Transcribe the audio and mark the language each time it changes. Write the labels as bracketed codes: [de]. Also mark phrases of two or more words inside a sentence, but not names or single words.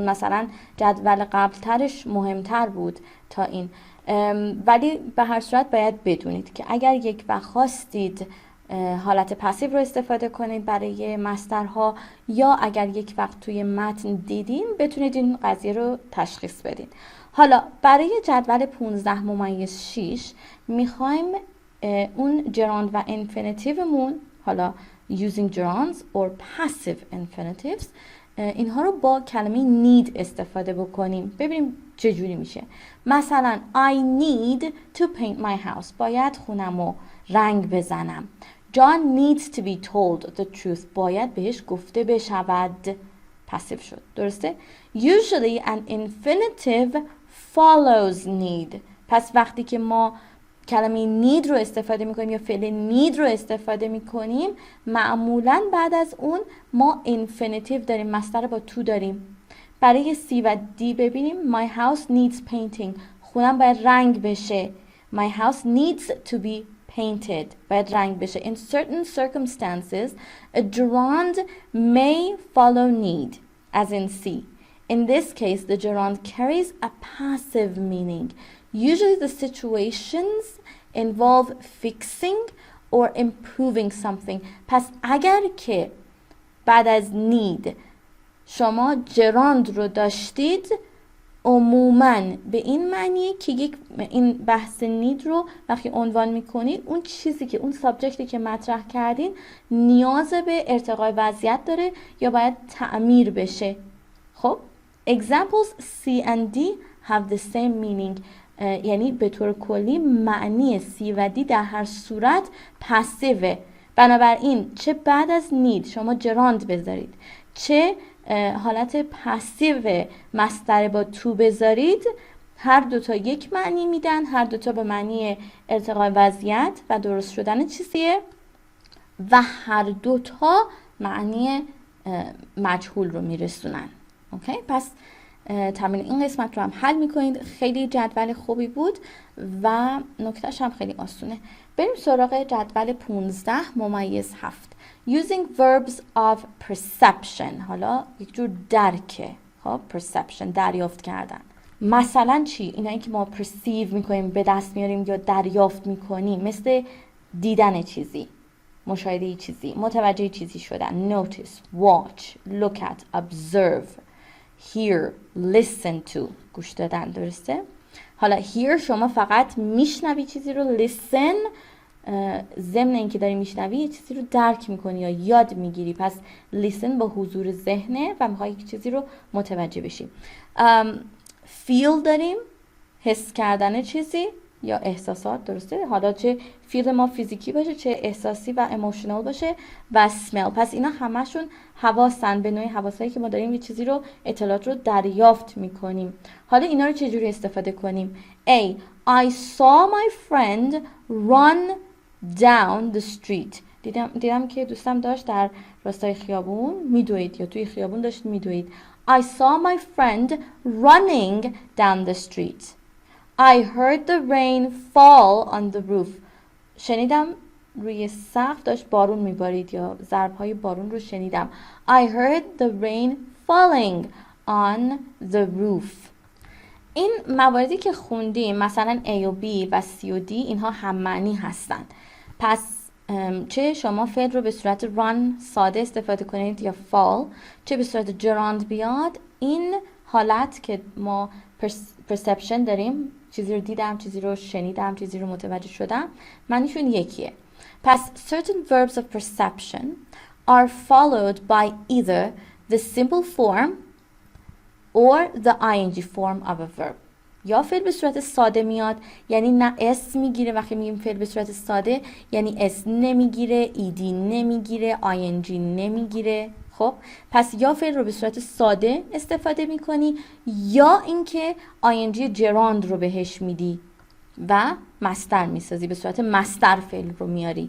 [fa] مثلا جدول قبلترش مهمتر بود تا این، ولی به هر صورت باید بدونید که اگر یک وقت خواستید حالت پاسیو رو استفاده کنید برای مصدرها یا اگر یک وقت توی متن دیدین بتونید این قضیه رو تشخیص بدین. حالا برای جدول 15-6 میخوایم اون gerund و infinitiveمون، حالا [en] using gerunds or passive infinitives، [fa] اینها رو با کلمه need استفاده بکنیم. ببینیم چجوری میشه. مثلا [en] I need to paint my house. [fa] باید خونمو رنگ بزنم. [en] John needs to be told the truth. [fa] باید بهش گفته بشود. passive شد. درسته؟ [en] Usually an infinitive follows need. [fa] پس وقتی که ما کلمه need رو استفاده میکنیم یا فعل need رو استفاده میکنیم معمولا بعد از اون ما infinitive داریم، مصدر با to داریم. برای C و D ببینیم. [en] My house needs painting. [fa] خونم باید رنگ بشه. [en] My house needs to be painted. [fa] باید رنگ بشه. [en] In certain circumstances a gerund may follow need, as in C. In this case the gerund carries a passive meaning. Usually the situations involve fixing or improving something. [fa] پس اگر که بعد از need شما gerund رو داشتید عموماً به این معنیه که این بحث need رو وقتی عنوان میکنید اون چیزی که اون سابجکتی که مطرح کردین نیاز به ارتقای وضعیت داره یا باید تعمیر بشه. [en] خب examples C and D have the same meaning. [fa] یعنی به طور کلی معنی C و D در هر صورت پاسیوه. بنابراین چه بعد از need شما gerund بذارید چه حالت پاسیو مصدر با تو بذارید هر دوتا یک معنی میدن. هر دوتا به معنی ارتقای وضعیت و درست شدن چیزیه و هر دوتا معنی مجهول رو میرسونن. اوکی؟ پس تمرین این قسمت رو هم حل میکنید. خیلی جدول خوبی بود و نکتهش هم خیلی آسونه. بریم سراغ جدول 15-7. [en] Using verbs of perception. [fa] حالا یک جور درکه. خب perception، دریافت کردن. مثلا چی؟ اینایی که ما perceive میکنیم، به دست میاریم یا دریافت میکنیم، مثل دیدن چیزی، مشاهده چیزی، متوجه چیزی شدن. [en] Notice, watch, look at, observe, hear, listen to. [fa] گوش دادن، درسته؟ حالا hear شما فقط میشنوی چیزی رو، listen ضمن اینکه داری میشنوی یه چیزی رو درک میکنی یا یاد میگیری. پس listen با حضور ذهنه و میخوای یک چیزی رو متوجه بشی. feel داریم، حس کردن چیزی یا احساسات، درسته؟ حالا چه فیل ما فیزیکی باشه، چه احساسی و ایموشنال باشه. و smell، پس اینا همشون حواسن، به نوعی حواسایی که ما داریم یه چیزی رو، اطلاعات رو دریافت میکنیم. حالا اینا رو چجوری استفاده کنیم؟ A. [en] I saw my friend run down the street. [fa] دیدم که دوستم داشت در راستای خیابون میدوید یا توی خیابون داشت میدوید. [en] I saw my friend running down the street. I heard the rain fall on the roof. [fa] شنیدم روی سقف داشت بارون میبارید یا ضربهای بارون رو شنیدم. [en] I heard the rain falling on the roof. [fa] این مواردی که خوندیم، مثلا A و B و C و D، اینها هم معنی هستند. پس چه شما فعل رو به صورت run ساده استفاده کنید یا fall، چه به صورت gerund بیاد، این حالت که ما perception داریم، چیزی رو دیدم، چیزی رو شنیدم، چیزی رو متوجه شدم، معنیشون یکیه. پس [en] certain verbs of perception are followed by either the simple form or the ing form of a verb. [fa] یا فعل به صورت ساده میاد، یعنی نه اس میگیره. وقتی میگیم فعل به صورت ساده یعنی اس نمیگیره، ایدی نمیگیره، آینجی نمیگیره. خب پس یا فعل رو به صورت ساده استفاده میکنی یا اینکه [en] ing gerund [fa] رو بهش میدی و مصدر میسازی، به صورت مصدر فعل رو میاری.